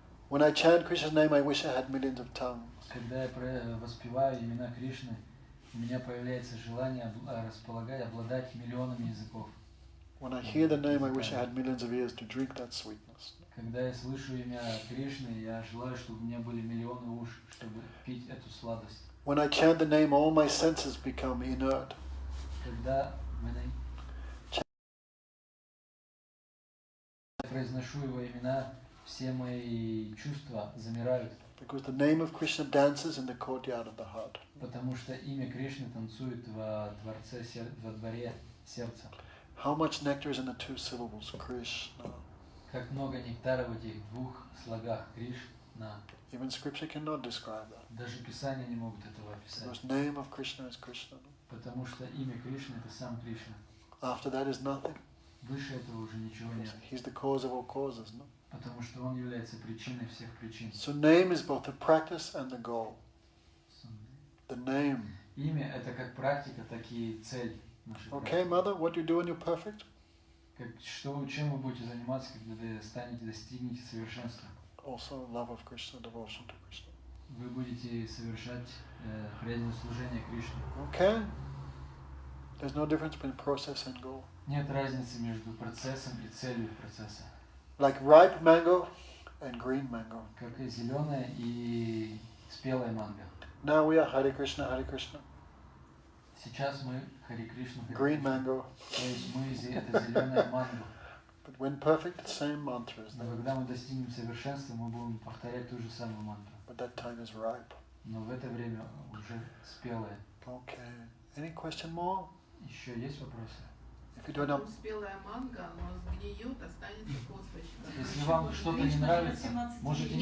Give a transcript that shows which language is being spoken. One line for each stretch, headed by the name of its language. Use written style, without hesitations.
English: When I chant Krishna's name, I wish I had millions of tongues.
Russian: Когда я воспеваю имена Кришны, у меня появляется желание обладать миллионами языков.
English: When I hear the name, I wish I had millions of ears to drink that sweetness.
Russian: Когда я слышу имя Кришны, я желаю, чтобы у меня были миллионы уш, чтобы пить эту сладость.
English: When I chant the name, all my senses become inert.
Russian: Когда я произношу его имена, все мои чувства замирают.
English: Because the name of Krishna dances in the courtyard of the heart.
Russian: Потому что имя Кришны танцует во дворе сердца.
English: How much nectar is in the two syllables, Krishna?
Russian: Как много нектара в этих двух слогах Кришна.
English: Even scripture cannot describe that.
Russian: Даже Писания не могут этого описать.
English: Because name of Krishna is Krishna.
Russian: Потому что имя Кришны это сам Кришна.
English: After that is nothing.
Russian: Выше этого уже ничего нет.
English: He's the cause of all causes, no?
Russian: Потому что он является причиной всех причин.
English: So name is both the practice and the goal. The name.
Russian: Имя это как практика, так и цель нашей
English: Okay,
Russian: практики.
English: mother, what you do when you're perfect?
Russian: Чем вы будете заниматься, когда вы достигнете совершенства?
English: Also love of Krishna, devotion to Krishna.
Russian: Вы будете совершать преданное служение Кришне.
English: Okay? There's no difference between process and goal.
Russian: Нет разницы между процессом и целью процесса.
English: Like ripe mango and green mango.
Russian: Как и зеленая и спелая манго.
English: Now we are Hare Krishna, Hare Krishna.
Russian: Сейчас мы Хари Кришну.
English: Green mango.
Russian: То есть мы это зеленая манго.
English: But when perfect, the same mantra is
Russian: Но
English: there.
Russian: когда мы достигнем совершенства, мы будем повторять ту же самую мантру.
English: But that time is ripe.
Russian: Но в это время уже спелая.
English: Okay. Any question more?
Russian: Еще есть вопросы?
English: If you don't know,
Russian: Спелая манго, но сгниет, останется косточка. Если вам что-то не нравится, можете не